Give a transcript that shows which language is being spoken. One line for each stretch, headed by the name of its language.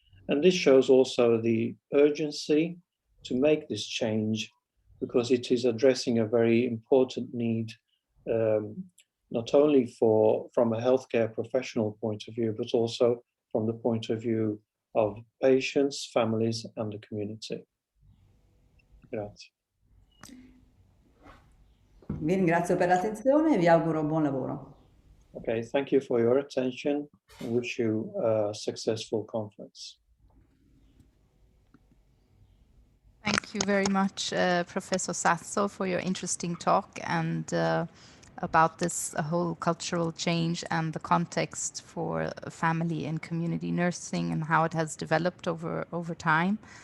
English: And this shows also the urgency to make this change because it is addressing a very important need, not only from a healthcare professional point of view, but also from the point of view of patients, families, and the community.
Italian: Grazie. Vi ringrazio per l'attenzione e vi auguro buon lavoro.
English: Okay, thank you for your attention and wish you a successful conference. Thank you very much, Professor Sasso, for your interesting talk and about this whole cultural change and the context for family and community nursing and how it has developed over time.